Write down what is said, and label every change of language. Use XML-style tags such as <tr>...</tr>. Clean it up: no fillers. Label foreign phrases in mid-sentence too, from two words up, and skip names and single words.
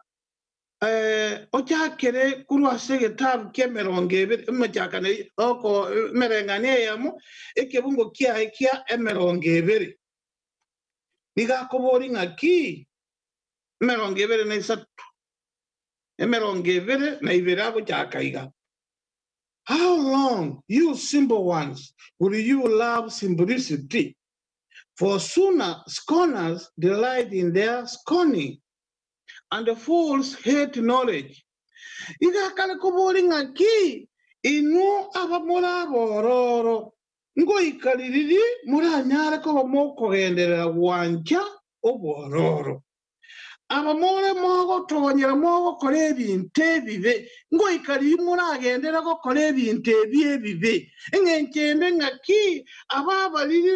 <guz>ochakere korwa ase egitabu kia emerongo ebere emechakane oko emereng'anio eyemo ekebungo kiaye kia emerongo ebere niga akobori ng'aki emerongo ebere na isatu emerongo ebere na ibere agochaka iga</guz> <en>How long, you simple ones, will you love simplicity? For scorners delight in their scorning, and the fools hate knowledge.</en> <guz>Iga kale kubori ng'aki inu abamura bororo ngo ikaliriri muranyare ko bamokogenderera wancha obororo abamore mogo tonyera mogo kore ebintu ebibe ngo ikaliri muragendera gokora ebintu ebibe eng'enchende ng'aki ababaliri</guz>